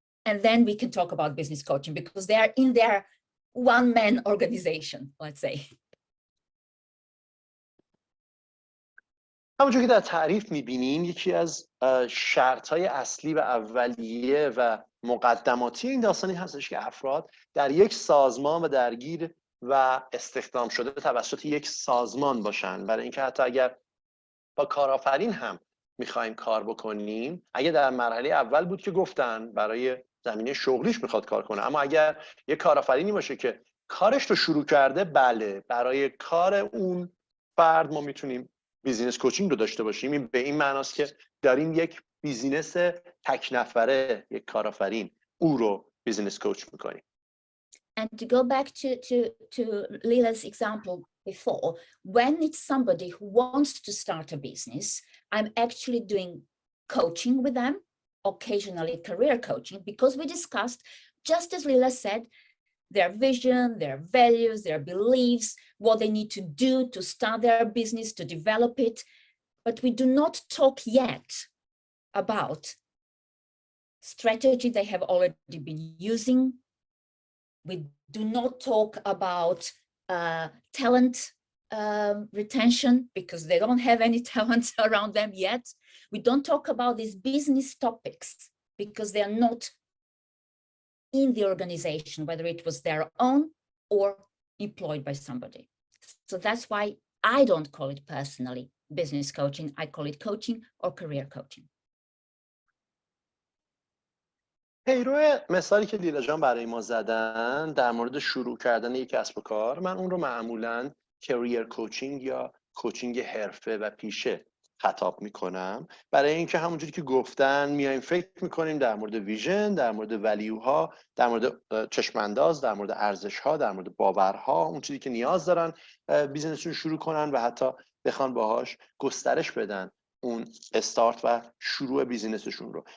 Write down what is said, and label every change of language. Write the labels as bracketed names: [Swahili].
[English] and then we can talk about business coaching because they are in their one-man organization, let's say. [Persian] همونجور که در تعریف می‌بینین یکی از شرط‌های اصلی و اولیه و مقدماتی این داستانی هستش که افراد در یک سازمان و درگیر و استخدام شده توسط یک سازمان باشن. برای اینکه حتی اگر با کارآفرین هم می‌خوایم کار بکنیم، اگه در مرحله اول بود که گفتن برای زمینه شغلیش میخواد کار کنه، اما اگر یک کارآفرینی باشه که کارش رو شروع کرده، بله برای کار اون فرد ما میتونیم بیزینس کوچینگ رو داشته باشیم. این به این معناست که داریم یک بیزینس تک نفره، یک کارآفرین، او رو بیزینس کوچ میکنیم. [English] And to go back to Lila's example before, when it's somebody who wants to start a business, I'm actually doing coaching with them, occasionally career coaching, because we discussed, just as Lila said, their vision, their values, their beliefs, what they need to do to start their business, to develop it. But we do not talk yet about strategy they have already been using. We do not talk about talent retention because they don't have any talent around them yet. We don't talk about these business topics because they are not in the organization, whether it was their own or employed by somebody. So that's why I don't call it personally business coaching. I call it coaching or career coaching. [Persian] پیرو مثالی که لیلا جان برای ما زدن در مورد شروع کردن یک کسب و کار، من اون رو معمولاً کریر کوچینگ یا کوچینگ حرفه و پیشه خطاب میکنم. برای اینکه همونجوری که گفتن میایم فکر میکنیم در مورد ویژن، در مورد ولیوها، در مورد چشمانداز، در مورد ارزشها، در مورد باورها، اون چیزی که نیاز دارن بیزینسشون شروع کنن و حتی بخوان باهاش گسترش بدن اون استارت و شروع بیزینسشون رو.